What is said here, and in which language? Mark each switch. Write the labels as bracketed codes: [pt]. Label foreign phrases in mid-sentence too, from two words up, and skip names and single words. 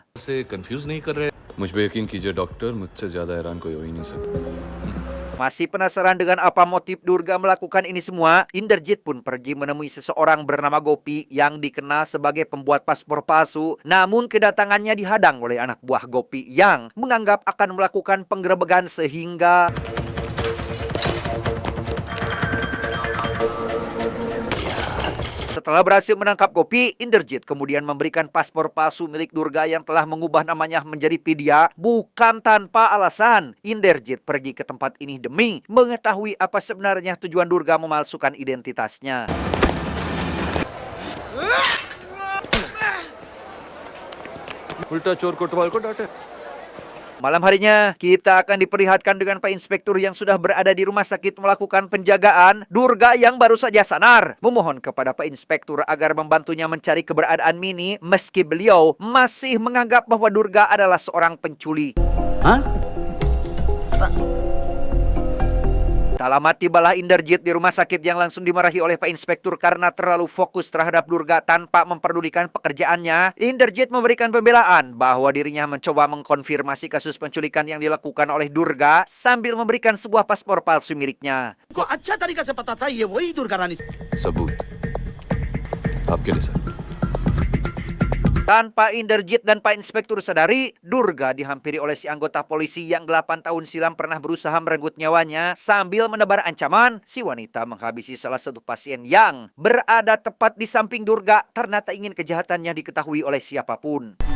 [hi] से कंफ्यूज नहीं कर रहे। मुझ पे यकीन कीजिए डॉक्टर, मुझसे ज्यादा हैरान कोई हो ही नहीं सकता। [id] Masih penasaran dengan apa motif Durga melakukan ini semua, Inderjit pun pergi menemui seseorang bernama Gopi yang dikenal sebagai pembuat paspor palsu. Namun kedatangannya dihadang oleh anak buah Gopi yang menganggap akan melakukan penggerebekan sehingga setelah berhasil menangkap Gopi, Inderjit kemudian memberikan paspor palsu milik Durga yang telah mengubah namanya menjadi Vidya. Bukan tanpa alasan, Inderjit pergi ke tempat ini demi mengetahui apa sebenarnya tujuan Durga memalsukan identitasnya. [hi] उल्टा चोर कोतवाल को डांटे। [id] Malam harinya, kita akan diperlihatkan dengan Pak Inspektur yang sudah berada di rumah sakit melakukan penjagaan Durga yang baru saja sadar. Memohon kepada Pak Inspektur agar membantunya mencari keberadaan Mini meski beliau masih menganggap bahwa Durga adalah seorang pencuri. [hi] हाँ? [id] Tak lama tibalah Inderjit di rumah sakit yang langsung dimarahi oleh Pak Inspektur karena terlalu fokus terhadap Durga tanpa memperdulikan pekerjaannya. Inderjit memberikan pembelaan bahwa dirinya mencoba mengkonfirmasi kasus penculikan yang dilakukan oleh Durga sambil memberikan sebuah paspor palsu miliknya. [hi] को अच्छा तरीका से पता था ये वही दुर्गा रानी। सबूत आपके लिए सर। [id] Tanpa Inderjit dan Pak Inspektur sadari, Durga dihampiri oleh si anggota polisi yang 8 tahun silam pernah berusaha merenggut nyawanya. Sambil menebar ancaman, si wanita menghabisi salah satu pasien yang berada tepat di samping Durga karena tak ingin kejahatannya diketahui oleh siapapun.